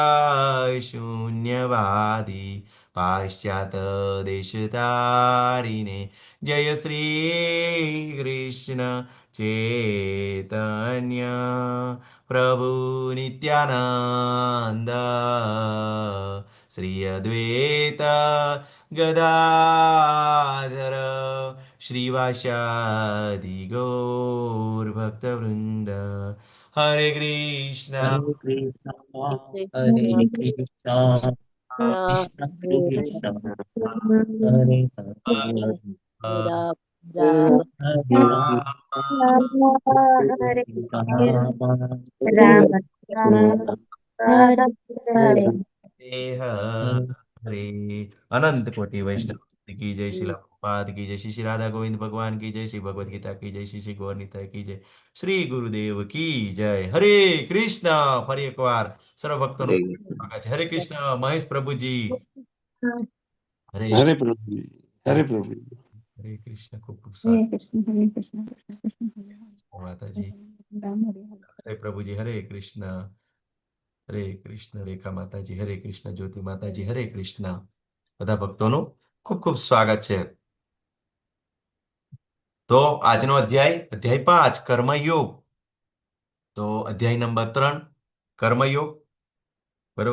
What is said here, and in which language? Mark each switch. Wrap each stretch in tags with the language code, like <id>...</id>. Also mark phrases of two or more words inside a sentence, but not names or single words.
<sa>शून्यवादी पाश्चात देशतारिणे जय श्री कृष्ण चैतन्य प्रभु नित्यानंद श्री अद्वैत गदाधर श्रीवासादि गौर भक्तवृंद हरे कृष्णा हरे कृष्णा कृष्ण हरे कृष्णा कृष्ण कृष्ण हरे हरे राम राम हरे हरे हरे राम राम राम राम हरे हरे</sa> <hi>हरे अनंत कोटि वैष्णव की जय, श्री प्रभुपाद की जय, श्री श्री राधा गोविंद भगवान की जय, श्री भगवद गीता की जय, श्री श्री गौर निताई की जय, श्री गुरुदेव की जय। हरे कृष्णा।</hi> <gu>ફરી એકવાર સર્વ ભક્તોનું સ્વાગત છે. હરે કૃષ્ણ મહેશ પ્રભુજી. હરે</gu> <hi>हरे प्रभु जी, हरे प्रभु जी।</hi> <gu>હરે કૃષ્ણ. ખૂબ ખૂબ हरे સ્વાગત</gu> <sa>कृष्ण हरे कृष्ण कृष्ण कृष्ण हरे</sa> <gu>માતાજી.</gu> <sa>हरे राम हरे हरे</sa> <gu>હરે પ્રભુજી. હરે કૃષ્ણ. હરે કૃષ્ણ. રેખા માતાજી હરે કૃષ્ણ. જ્યોતિ માતાજી હરે કૃષ્ણ. બધા ભક્તોનું ખૂબ ખૂબ સ્વાગત છે. તો આજનો અધ્યાય 5 કર્મયોગ. તો અધ્યાય નંબર 3 કર્મયોગ, બરોબર.</gu>